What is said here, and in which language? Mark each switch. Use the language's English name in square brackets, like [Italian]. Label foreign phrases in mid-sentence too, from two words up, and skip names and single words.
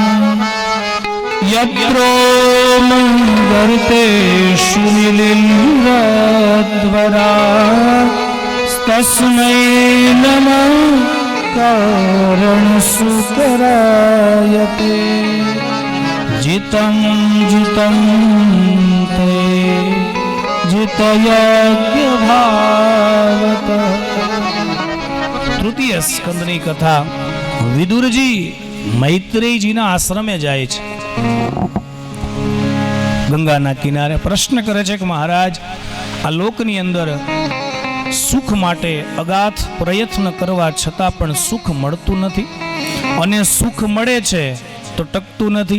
[Sanskrit] यत्रो मङ्गर्तेषु निलिन्द्रध्वरा तस्मै नमः कारणसुकरायते जितं जितं ते जितयज्ञभावत। [Gujarati] તૃતીય સ્કંદની કથા વિદુરજી મૈત્રેયજીના આશ્રમે જાય છે. ગંગાના કિનારે પ્રશ્ન કરે છે કે મહારાજ, આ લોકની અંદર સુખ માટે અગાધ પ્રયત્ન કરવા છતાં પણ સુખ મળતું નથી, અને સુખ મળે છે તો ટકતું નથી.